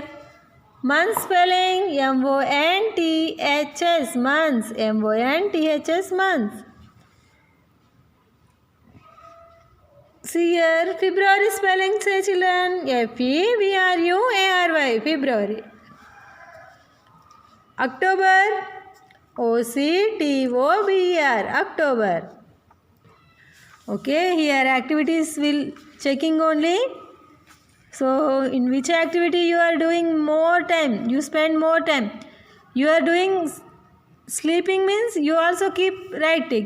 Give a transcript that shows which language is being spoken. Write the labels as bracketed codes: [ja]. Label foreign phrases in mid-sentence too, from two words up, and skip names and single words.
[en] Month spelling M-O-N-T-H-S, months. M-O-N-T-H-S, months. See here. February spelling, say children. F-E-B-R-U-A-R-Y, February. October. O-C-T-O-B-E-R, October. Okay, here activities will checking only. So in which activity you are doing more time, you spend more time. You are doing sleeping means you also keep right tick.